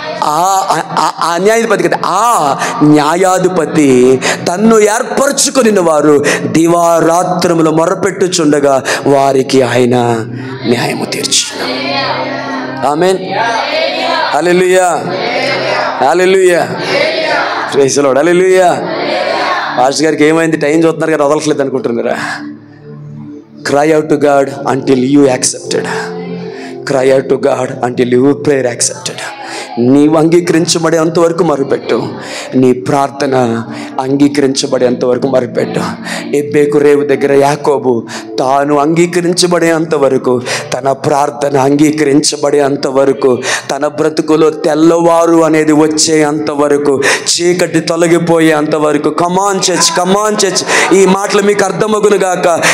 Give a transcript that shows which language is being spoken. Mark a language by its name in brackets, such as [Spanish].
[Telugu] ఆ న్యాయాధిపతి కదా, ఆ న్యాయాధిపతి తన్ను ఏర్పరచుకుని వారు దివారాత్రములు మొర్రపెట్టుచుండగా వారికి ఆయన న్యాయము తీర్చు. ఆమేన్ హల్లెలూయా హల్లెలూయా praise the lord hallelujah. Pastor గారికి ఏమైంది? టైం చూస్తున్నారు కదా, వదలట్లేదు అనుకుంటున్నారా? [English] Cry out to God until you accepted. Cry out to God until your prayer accepted. [Telugu] నీవు అంగీకరించబడేంత వరకు మొరపెట్టు. నీ ప్రార్థన అంగీకరించబడేంత వరకు మొరపెట్టు. ఎబ్బేకు రేవు దగ్గర యాకోబు తాను అంగీకరించబడేంత వరకు, తన ప్రార్థన అంగీకరించబడేంత వరకు, తన బ్రతుకులో తెల్లవారు అనేది వచ్చేంత వరకు, చీకటి తొలగిపోయేంత వరకు, కమాన్ చర్చ్ ఈ మాటలు మీకు అర్థమగును గాక.